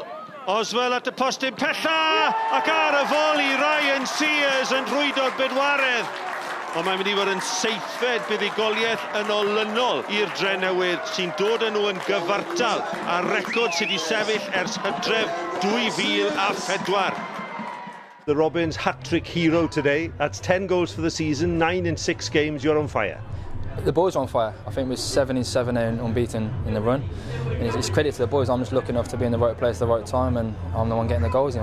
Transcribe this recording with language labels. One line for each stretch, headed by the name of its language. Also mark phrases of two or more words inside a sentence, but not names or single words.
Welsh: Oswell at y postyn pella, ac ar y foli Ryan Sears yn rhwydo'r bedwaredd. Ond mae'n mynd i fod yn seithfed buddugoliaeth yn olynol i'r Drenewydd, sy'n dod â nhw yn gyfartal a record sydd wedi sefyll ers Hydref 2004.
English: The Robins hat-trick hero today. That's 10 goals for the season, 9 in 6 games. You're on fire. The boys are on fire. I think we're 7 in 7 and unbeaten in the run. And it's credit to the boys. I'm just lucky enough to be in the right place at the right time, and I'm the one getting the goals in.